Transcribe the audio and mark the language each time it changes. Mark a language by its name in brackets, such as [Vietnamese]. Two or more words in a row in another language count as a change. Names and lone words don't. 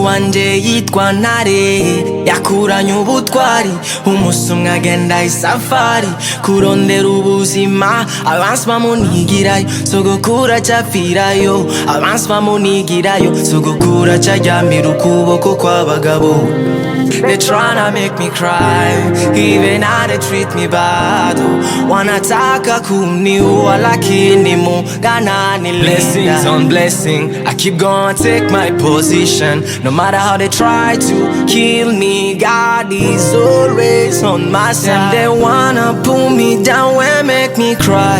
[Rundi] wanje yitwa Ntare Yakuranye ubutwari Umunsi umwe agenda isafari Kurondera ubuzima Abansi bamunigirayo Sogokuru acapfirayo Abansi bamunigirayo Sogokuru acaryamira ukuboko kw'abagabo. [English] They tryna make me cry, even how they treat me bad. [Swahili] Wanataka kuniua lakini Mungu ananilinda. [English] Blessings on blessing, I keep going, take my position. No matter how they try to kill me, God is always on my side. They wanna pull me down and make me cry.